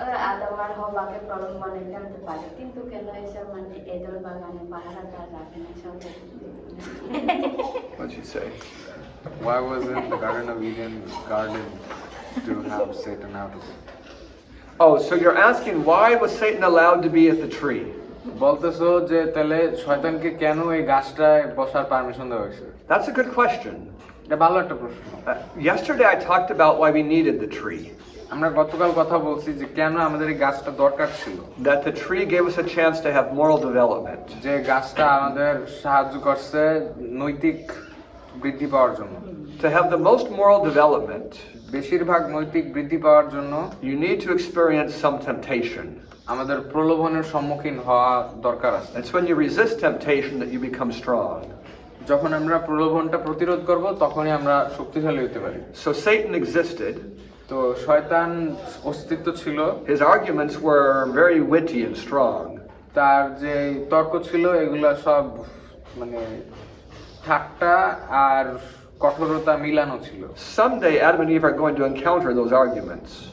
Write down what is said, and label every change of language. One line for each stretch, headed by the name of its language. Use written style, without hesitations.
Bangla: আদম আর হওয়াকে প্রলোভনে ফেলতে পারে, কিন্তু কেন এসব মানে এদের বাগানে পাহারাদার রাখে না সবাই?
English: What'd you say? Why wasn't the Garden of Eden garden to have Satan out of it? Oh, so you're asking why was Satan allowed to be at the tree?
Bangla: বলতেছো যে তাহলে শয়তানকে কেন এই গাছটায় বসার পারমিশন দেওয়া হয়েছে?
English: That's a good question.
Bangla: এটা ভালো একটা প্রশ্ন।
English: Yesterday I talked about why we needed the tree.
Bangla: আমরা গতকাল কথা বলছি যে কেন আমাদের এই গাছটা দরকার ছিল।
English: That the tree gave us a chance to have moral development.
Bangla: যে গাছটা আমাদের সাহায্য করছে নৈতিক বৃদ্ধি পাওয়ার জন্য।
English: To have the most moral development,
Bangla: বেশিরভাগ নৈতিক বৃদ্ধি পাওয়ার জন্য
English: you need to experience some temptation.
Bangla: আমাদের প্রলোভনের সম্মুখীন হওয়া দরকার আছে।
English: It's when you resist temptation that you become strong.
Bangla: যখন আমরা প্রলোভনটা প্রতিরোধ করব তখনই আমরা শক্তিশালী হতে পারি।
English: So Satan existed.
Bangla: তো শয়তান অস্তিত্ব ছিল।
English: His arguments were very witty and strong.
Bangla: তার যে তর্ক ছিল এগুলা সব মানে ঠাট্টা আর কঠোরতা মিলানো ছিল।
English: Someday Adam and Eve are going to encounter those arguments.